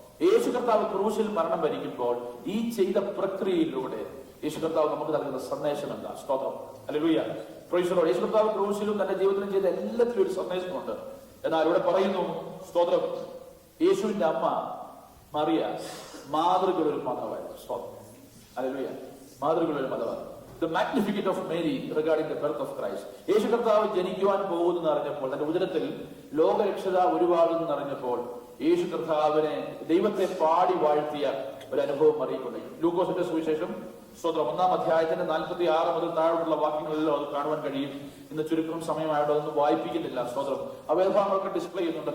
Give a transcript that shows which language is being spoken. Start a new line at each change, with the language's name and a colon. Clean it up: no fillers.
Malayalam: യേശു കർത്താവ് ക്രൂശിൽ മരണം വരിക്കുമ്പോൾ ഈ ചെയ്ത പ്രക്രിയയിലൂടെ യേശു കർത്താവ് നമുക്ക് നൽകുന്ന സന്ദേശം എന്താ? സ്തോത്രം. ഹല്ലേലൂയ. Praise the Lord. യേശു കർത്താവ് ക്രൂശിലും തന്റെ ജീവിതത്തിലും ചെയ്ത എല്ലാത്തിലും ഒരു സന്ദേശമുണ്ട്. എന്നാൽ ഇവിടെ പറയുന്നു സ്തോത്രം, യേശുവിന്റെ അമ്മ മറിയ മാതൃകയുടെ ഒരു മാതാവായിരുന്നു. സ്തോത്രം. ഹല്ലേലൂയ. മാതൃകയുടെ ഒരു മാതാവ്.
English: The Magnificat of Mary regarding the birth of Christ.
Malayalam: യേശു കർത്താവ് ജനിക്കുവാൻ പോകുന്നു അറിഞ്ഞപ്പോൾ, തന്റെ ഉദരത്തിൽ ലോകരക്ഷിതാവ് ഉരുവാകുന്നു അറിഞ്ഞപ്പോൾ യേശു കർത്താവിനെ ദൈവത്തെ പാടി വാഴ്ത്തിയ ഒരു അനുഭവം അറിയിക്കുന്നു. ലൂക്കോസിന്റെ സുവിശേഷം സ്തോത്രം 1-ാം അധ്യായത്തിന്റെ 46 മുതൽ താഴോട്ടുള്ള വാക്യങ്ങളിലോ അത് കാണുവാൻ കഴിയും. ഇന്ന് ചുരുക്കം സമയമായിട്ട് അതൊന്നും വായിപ്പിക്കുന്നില്ല. സ്തോത്രം. ആ വേദഭാഗങ്ങളൊക്കെ ഡിസ്പ്ലേ ചെയ്യുന്നുണ്ട്.